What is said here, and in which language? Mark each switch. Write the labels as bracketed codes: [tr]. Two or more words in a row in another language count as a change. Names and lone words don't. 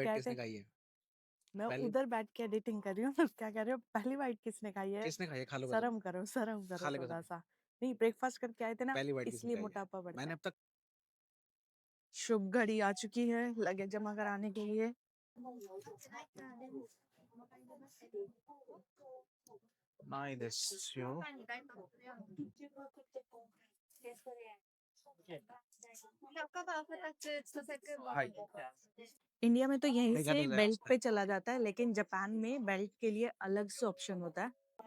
[hi] बाइट आए थे। किसने खाई है? मैं पहली उधर बैठ के एडिटिंग कर रही हूँ। क्या कह रहे हो, पहली बाइट किसने खाई है? किसने खाई है? खा लो कसम। शर्म करो, शर्म खा करो ले थोड़ा कसम। सा। नहीं, ब्रेकफास्ट करके आए थे ना, पहली बाइट किसने इसलिए खाई है? मोटापा बढ़ता मैंने है। अब तक शुभ घड़ी आ चुकी है लगेज जमा कराने के लिए। [ja] ないですよ。はい。 [hi] इंडिया में तो यहीं [ja] ありがとう [hi] से [ja] ございま [hi] बेल्ट [ja] した。 [hi] पे चला जाता है, लेकिन जापान में बेल्ट के लिए अलग से ऑप्शन होता है।